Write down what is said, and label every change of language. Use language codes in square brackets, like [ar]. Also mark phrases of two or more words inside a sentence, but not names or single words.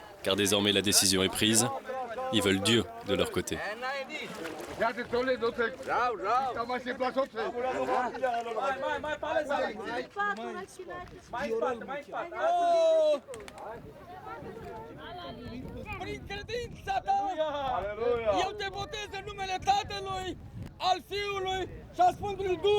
[fr] Car désormais la décision est prise, ils veulent Dieu de leur côté. [ro] Prin credința ta, eu te botez în numele Tatălui, al Fiului și al Sfântului Duh.